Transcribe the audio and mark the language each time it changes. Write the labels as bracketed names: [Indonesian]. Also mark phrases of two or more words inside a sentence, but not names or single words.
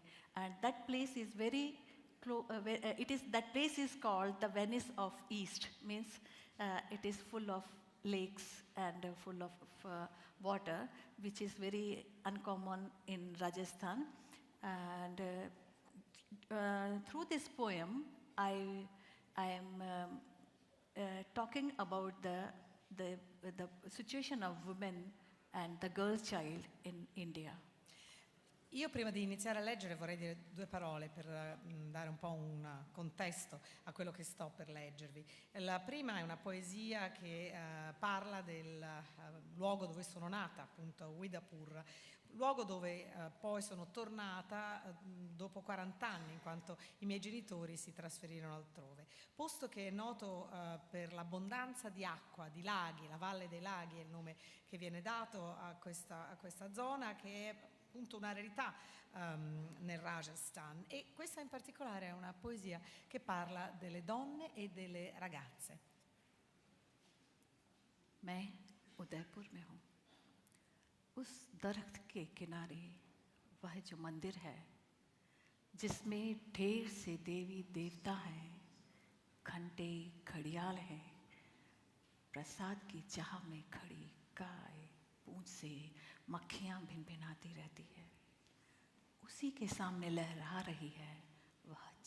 [English] And that place is very that place is called the Venice of East, means it is full of lakes and full of water, which is very uncommon in Rajasthan. And through this poem, I am talking about the situation of women and the girl child in India. [Italian] Io prima di iniziare a leggere vorrei dire due parole per dare un po' un contesto a quello che sto per leggervi. La prima è una poesia che parla del luogo dove sono nata, appunto Udaipur, luogo dove poi sono tornata dopo 40 anni, in quanto i miei genitori si trasferirono altrove. Posto che è noto per l'abbondanza di acqua, di laghi, la Valle dei Laghi è il nome che viene dato a questa zona, che è appunto una rarità nel Rajasthan, e questa in particolare è una poesia che parla delle donne e delle ragazze. [Hindi] मैं उदयपुर में हूँ, उस दरख्त के किनारे वह जो मंदिर है जिसमें ढेर से देवी देवता हैं, घंटे घड़ियाल हैं, प्रसाद की चाह में खड़ी गाय पूंछ से मक्खियाँ भिनभिनाती रहती है, उसी के सामने लहरा रही है वह